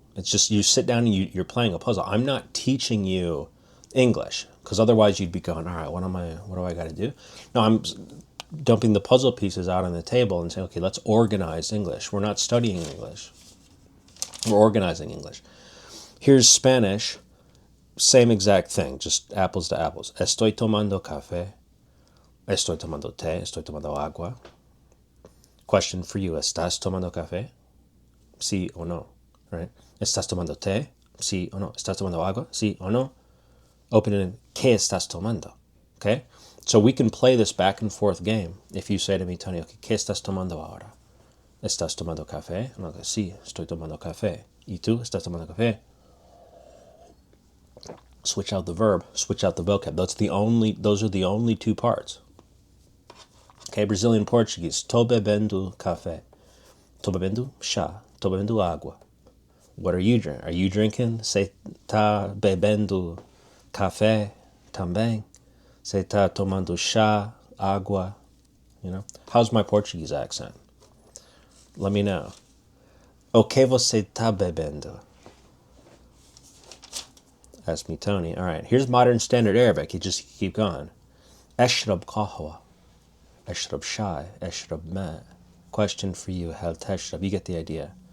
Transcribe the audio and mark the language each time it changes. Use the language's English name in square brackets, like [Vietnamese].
[English] It's just you sit down and you're playing a puzzle. I'm not teaching you English, because otherwise you'd be going, all right, what do I got to do? No, I'm dumping the puzzle pieces out on the table and saying, okay, let's organize English. We're not studying English. We're organizing English. Here's Spanish, same exact thing, just apples to apples. [Spanish] Estoy tomando café. Estoy tomando té. Estoy tomando agua. [English] Question for you, [Spanish] ¿estás tomando café? Sí o no, right? ¿Estás tomando té? Sí o no. ¿Estás tomando agua? Sí o no. [English] Open it in, [Spanish] ¿qué estás tomando? [English] Okay? So we can play this back and forth game. If you say to me, Tony, okay, [Spanish] ¿qué estás tomando ahora? ¿Estás tomando café? No, sí, estoy tomando café. ¿Y tú? ¿Estás tomando café? [English] Switch out the verb, switch out the vocab. Those are the only two parts. Okay, Brazilian Portuguese. [Portuguese] Tô bebendo café. Tô bebendo chá. Tô bebendo água. [English] What are you drinking? [Portuguese] Are you drinking? Você tá bebendo café também? Você tá tomando chá, água? [English] You know? How's my Portuguese accent? Let me know. [Portuguese] O que você tá bebendo? [English] Ask me, Tony. All right, here's modern standard Arabic. You just keep going. [Arabic] أشرب قهوة. أشرب شاي. أشرب ماء. [English] Question for you. [Arabic] هل تشرب? [English] You get the idea.